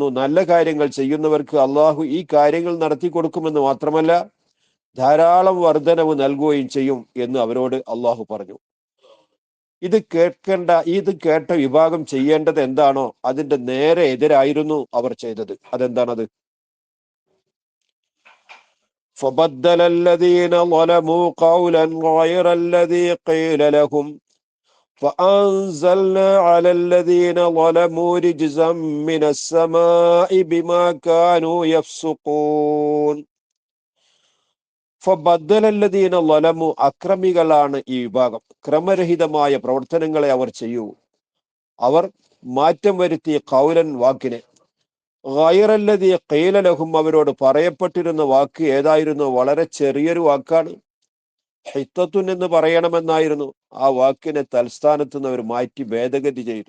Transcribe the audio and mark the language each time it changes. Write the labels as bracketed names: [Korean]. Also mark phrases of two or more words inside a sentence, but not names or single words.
[Malayalam] നല്ല കാര്യങ്ങൾ ചെയ്യുന്നവർക്ക് അള്ളാഹു ഈ കാര്യങ്ങൾ നടത്തി കൊടുക്കുമെന്ന് മാത്രമല്ല, ധാരാളം വർധനവ് നൽകുകയും ചെയ്യും എന്ന് അവരോട് അള്ളാഹു പറഞ്ഞു. ഇത് കേട്ട വിഭാഗം ചെയ്യേണ്ടത് എന്താണോ അതിന്റെ നേരെ എതിരായിരുന്നു അവർ ചെയ്തത്. അതെന്താണത്? [Arabic] فبدل الذين ظلموا قولا غير الذي قيل لهم فأنزلنا على الذين ظلموا رجزا من السماء بما كانوا يفسقون. فبدل الذين ظلموا, [Malayalam] അക്രമികളാണ് ഈ വിഭാഗം. ക്രമരഹിതമായ പ്രവർത്തനങ്ങളെ അവർ ചെയ്യൂ. അവർ മാറ്റം വരുത്തിയ ഖൗലൻ, വാക്കിനെ. [Arabic] غير الذي قيل لهم, [Malayalam] അവരോട് പറയപ്പെട്ടിരുന്ന വാക്ക് ഏതായിരുന്നു? വളരെ ചെറിയൊരു വാക്കാണ്. ഹിത്തത്തുൻ എന്ന് പറയണമെന്നായിരുന്നു. ആ വാക്കിനെ തൽസ്ഥാനത്ത് നിന്ന് അവർ മാറ്റി ഭേദഗതി ചെയ്തു.